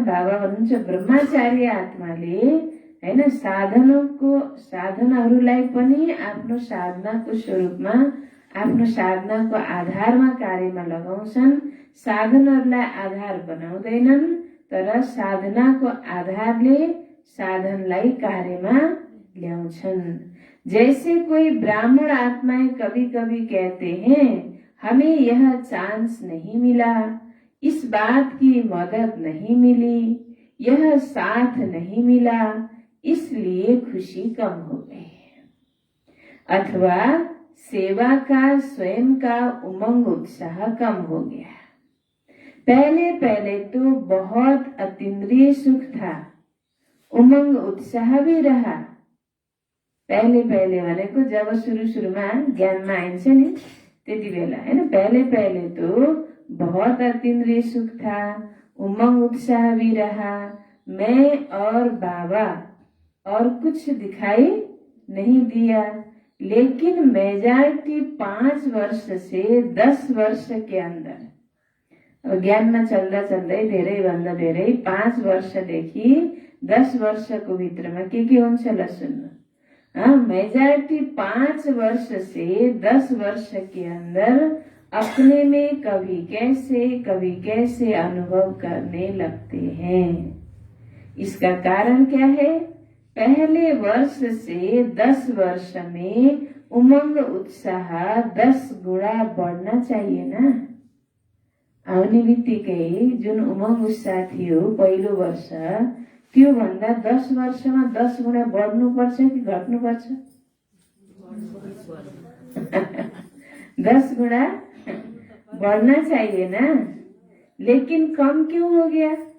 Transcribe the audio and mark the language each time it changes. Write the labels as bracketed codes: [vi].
[ne] बाबा भन्नुहुन्छ ब्रह्मचारी आत्माले हैन साधनहरूलाई पनि आफ्नो साधनाको स्वरूपमा, आफ्नो साधनाको आधारमा कार्यमा लगाउँछन्। साधनहरूलाई आधार बनाउँदैनन्, तर साधनाको आधारले साधनलाई कार्यमा ल्याउँछन्। [hi] जैसे कोई ब्राह्मण आत्माएं कभी कभी कहते हैं, हमें यह चांस नहीं मिला, इस बात की मदद नहीं मिली, यह साथ नहीं मिला, इसलिए खुशी कम हो गई। अथवा सेवा का स्वयं का उमंग उत्साह कम हो गया। पहले पहले तो बहुत अतीन्द्रिय सुख था, उमंग उत्साह भी रहा। [ne] पहले पहले भनेको जब सुरुमा ज्ञानमा आइन्छ नि त्यति बेला, हैन। [hi] पहले पहले तो बहुत अतीन्द्रिय सुख था, उमंग उत्साह भी रहा। मैं और बाबा और कुछ दिखाई नहीं दिया, लेकिन मेजॉरिटी 5 वर्ष से 10 वर्ष के अंदर, [ne] अब ज्ञान में चल्दा चल्दै धेरै भन्दा धेरै 5 वर्षदेखि 10 वर्षको भित्रमा के हुन्छ ल सुन्नु। [hi] मेजॉरिटी 5 वर्ष से 10 वर्ष के अंदर अपने में कभी कैसे अनुभव करने लगते हैं। इसका कारण क्या है? पहले वर्ष से 10 वर्ष में उमंग उत्साह 10 गुणा बढ़ना चाहिए ना। [ne] आउने बित्तिकै जुन उमंग उत्साह थियो पहिलो वर्ष, त्यो भन्दा 10 वर्षमा 10 गुणा बढ्नुपर्छ कि घट्नुपर्छ? [hi] 10 गुणा बढ़ना चाहिए ना। लेकिन कम क्यों हो गया?